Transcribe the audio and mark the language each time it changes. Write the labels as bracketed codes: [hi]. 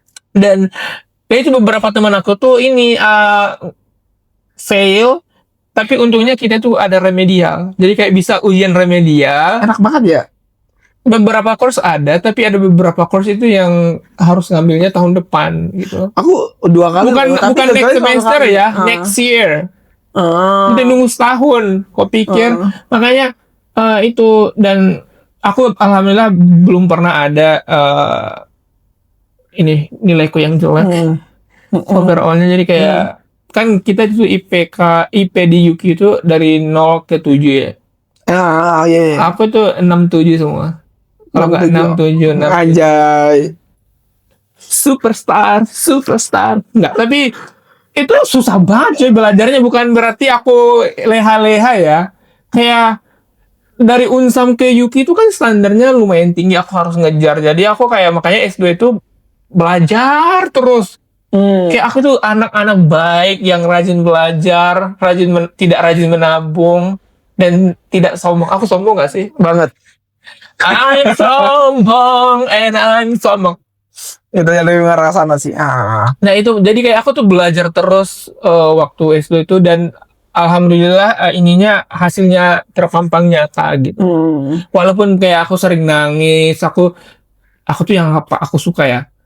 [id] Dan itu beberapa teman aku tuh ini fail, tapi untungnya kita tuh ada remedial. Jadi kayak bisa ujian remedial. Enak banget ya. Beberapa course ada, tapi ada beberapa course itu yang harus ngambilnya tahun depan gitu. Aku 2 kali. Bukan next semester ya, next year. Udah nunggu setahun. Kok pikir? Makanya itu, dan aku alhamdulillah belum pernah ada ini nilaiku yang jelek. Overallnya jadi kayak kan kita itu IP di UK itu dari 0 ke 7 ya. Iya. Aku tuh 67 semua. Kalau nggak 67, Anjay. superstar. Nggak, tapi itu susah banget coy belajarnya. Bukan berarti aku leha-leha ya. Kayak dari Unsam ke UK itu kan standarnya lumayan tinggi. Aku harus ngejar. Jadi aku kayak makanya S2 itu belajar terus. Kayak aku tuh anak-anak baik yang rajin belajar, tidak rajin menabung, dan tidak sombong. Aku sombong gak sih? Banget. [en] I'm sombong and I'm sombong. [id] Itu yang lebih ngarah sana sih. Nah itu jadi kayak aku tuh belajar terus waktu SD itu, dan alhamdulillah ininya hasilnya terpampang nyata gitu. Walaupun kayak aku sering nangis, aku tuh yang apa aku suka ya.